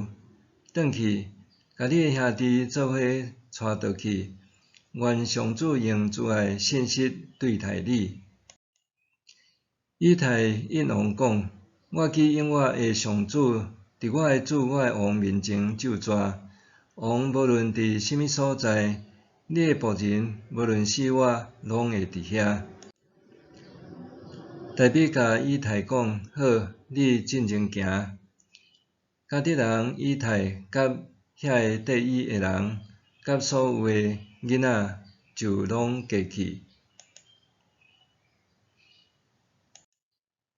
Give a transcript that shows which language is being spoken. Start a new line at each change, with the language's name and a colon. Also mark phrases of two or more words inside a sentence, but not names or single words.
Min Nan Chinese: 转去，甲你的兄弟做伙带倒去。愿上主用慈爱信实对待你。” 以太应王讲：“我去应我的上主，伫我的主我的王面前咒詛。王无论伫什么所在，你的仆人无论死活，拢会伫遐。” 代笔甲以太讲：“好，你进前行。” 迦得人以太甲遐个缀伊的人，甲所有的囡仔就拢过去。